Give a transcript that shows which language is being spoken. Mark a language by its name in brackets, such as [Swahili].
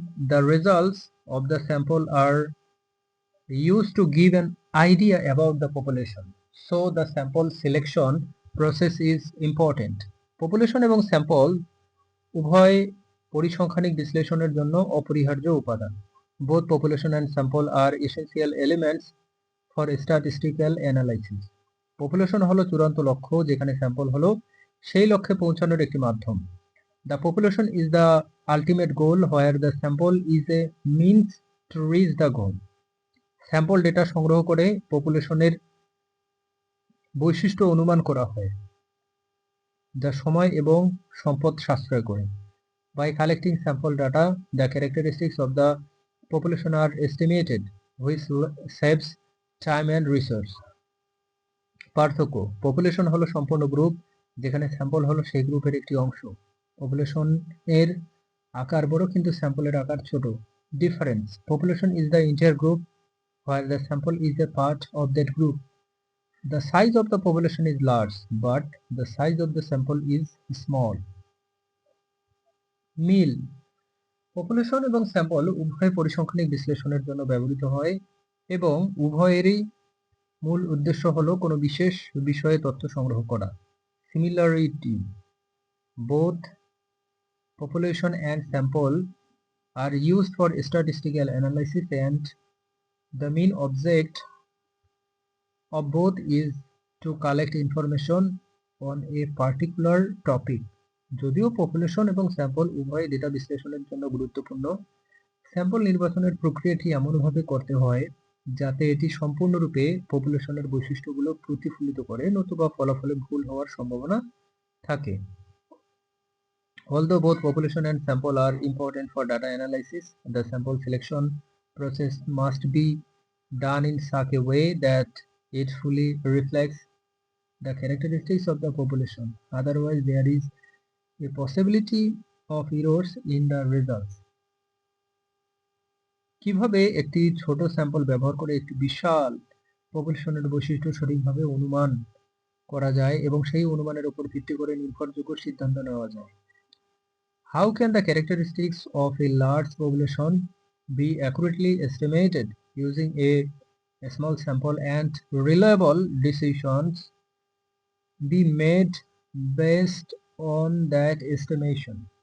[English] The results of the sample are used to give an idea about the population, so the sample selection process is important. [Bangla] Population এবং sample উভয় পরিসংখ্যানিক বিশ্লেষণের জন্য অপরিহার্য উপাদান। [English] Both population and sample are essential elements for statistical analysis. [Bangla] Population হলো চূড়ান্ত লক্ষ্য, যেখানে স্যাম্পল হলো সেই লক্ষ্যে পৌঁছানোর একটি মাধ্যম। [English] The population is the ultimate goal, where the sample is a means to reach the goal. [Bangla] Sample data সংগ্রহ করে পপুলেশনের বৈশিষ্ট্য অনুমান করা হয়, যা সময় এবং সম্পদ সাশ্রয় করে। [English] By collecting sample data, the characteristics of the population are estimated, which saves time and resource. [Bangla] পার্থক্য: পপুলেশন হলো সম্পূর্ণ গ্রুপ, যেখানে স্যাম্পল হলো সেই গ্রুপের একটি অংশ। পপুলেশনের আকার বড়, কিন্তু স্যাম্পলের আকার ছোট। [English] Difference: population is the entire group, while the sample is a part of that group. The size of the population is large, but the size of the sample is small. [Bangla] Mill: population এবং sample উভয় পরিসংখ্যানিক বিশ্লেষণের জন্য ব্যবহৃত হয়, এবং উভয়েরই মূল উদ্দেশ্য হলো কোনো বিশেষ বিষয়ে তথ্য সংগ্রহ করা। [English] Similarity: both population and sample are used for statistical analysis, and the main object of both is to collect information on a particular topic. [Bangla] যদিও পপুলেশন এবং স্যাম্পল উভয় ডেটা বিশ্লেষণের জন্য গুরুত্বপূর্ণ, স্যাম্পল নির্বাচনের প্রক্রিয়াটি এমনভাবে করতে হয় যাতে এটি সম্পূর্ণরূপে পপুলেশনের বৈশিষ্ট্যগুলো প্রতিফলিত করে, নতুবা ফলাফলে ভুল হওয়ার সম্ভাবনা থাকে। [English] Although both population and sample are important for data analysis, the sample selection process must be done in such a way that it fully reflects the characteristics of the population. Otherwise, there is a possibility of errors in the results. [Bangla] কিভাবে একটি ছোট sample ব্যবহার করে একটি বিশাল পপুলেশনের বৈশিষ্ট্য সঠিকভাবে অনুমান করা যায় এবং সেই অনুমানের উপর ভিত্তি করে নির্ভরযোগ্য সিদ্ধান্ত নেওয়া যায়? [English] How can the characteristics of a large population be accurately estimated using a small sample, and reliable decisions be made based on that estimation?